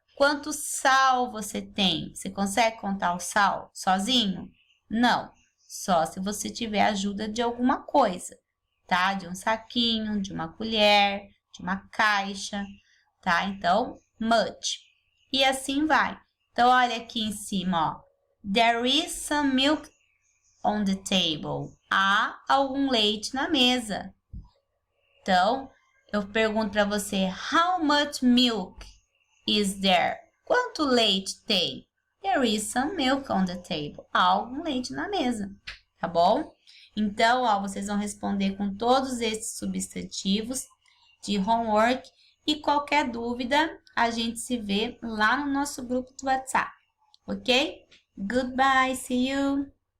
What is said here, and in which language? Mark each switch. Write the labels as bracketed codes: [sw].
[pt] Quanto sal você tem? Você consegue contar o sal sozinho? Não. Só se você tiver ajuda de alguma coisa, tá? De um saquinho, de uma colher, de uma caixa, tá? Então, much. E assim vai. Então, olha aqui em cima, ó. [en] There is some milk on the table. [pt] Há algum leite na mesa. Então, eu pergunto para você, how much milk is there? Quanto leite tem? [en] There is some milk on the table. [pt] Há algum leite na mesa, tá bom? Então, ó, vocês vão responder com todos esses substantivos de homework e qualquer dúvida, a gente se vê lá no nosso grupo do WhatsApp, ok? Goodbye, see you!